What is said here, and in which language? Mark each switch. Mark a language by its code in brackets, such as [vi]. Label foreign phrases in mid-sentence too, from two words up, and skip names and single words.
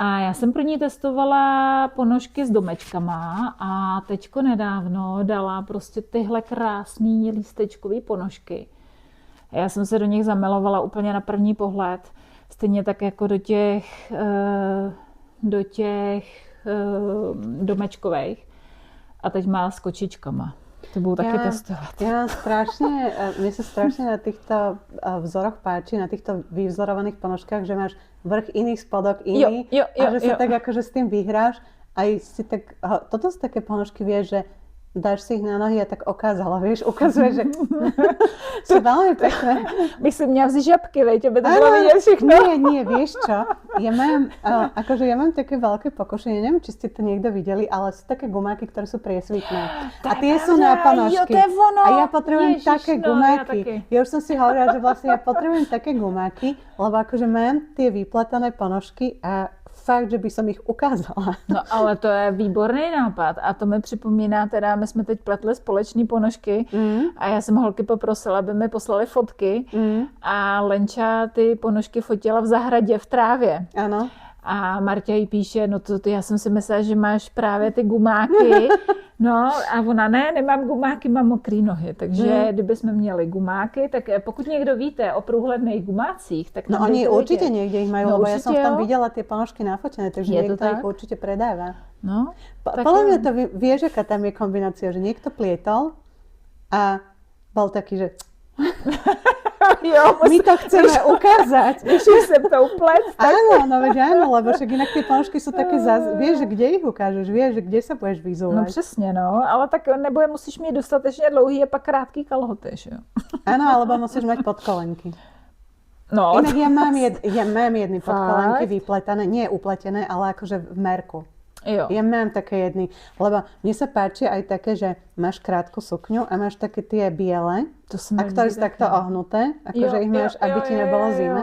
[cs] A já jsem pro ní testovala ponožky s domečkama a teďko nedávno dala prostě tyhle krásný lístečkový ponožky. Já jsem se do nich zamilovala úplně na první pohled. Stejně tak jako do těch domečkových. A teď má s kočičkama. [sk] To budú také testovať. Mne sa strašne na týchto vzoroch páči, na týchto vyvzorovaných ponožkách, že máš vrch iný, spodok iný a že sa tak akože s tým vyhráš. Aj si tak, toto sú také ponožky, vieš, že dáš si ich na nohy a tak okázala, vieš, ukazuje, že sú veľmi pekné. [cs] Bych si měla vzít žabky, veď, aby to bylo vidět všechno. [sk] Nie, vieš čo? Ja mám také veľké pokušenie, neviem, či ste to niekto videli, ale sú také gumáky, ktoré sú priesvitné. A tie sú na ponožky. A ja potrebujem také gumáky. Ja už som si hovorila, že vlastne ja potrebujem také gumáky, lebo akože mám tie vypletané ponožky a fakt, že by som ich ukázala. [cs] No ale to je výborný nápad a to mi připomíná, teda my jsme teď pletli společný ponožky a já jsem holky poprosila, aby mi poslali fotky a Lenča ty ponožky fotila v zahradě v trávě. Ano. A Marta jí píše, no to já jsem si myslela, že máš právě ty gumáky. No a ona, nemám gumáky, mám mokrý nohy. Takže kdybychom měli gumáky, tak pokud někdo víte o průhledných gumácích, tak [sk] no oni určite niekde ich majú, lebo ja som v tom videla tie ponožky nafotené, takže niekto ich určite predáva. No, podľa mňa to vieš, aká tam je kombinácia, že niekto plietol a bol taký, že my to chceme ukázať. [cs] Když jsem to uplet. [sk] Áno, no veď áno, lebo však inak tie ponožky sú také vieš, že kde ich ukážeš, vieš, že kde sa budeš vyzúvať. [cs] No přesně, no, ale tak nebo je musíš mít dostatečně dlouhý a pak krátký kalhoty, že jo? [sk] Áno, alebo musíš mať podkolenky. No. Inak ja mám jedny podkolenky vypletané, nie upletené, ale akože v merku. [cs] Jo. [sk] Ja mám také jedny, lebo mne sa páči aj také, že máš krátku sukňu a máš také tie biele, a ktoré sú takto ohnuté, akože ich máš, aby ti nebolo zima.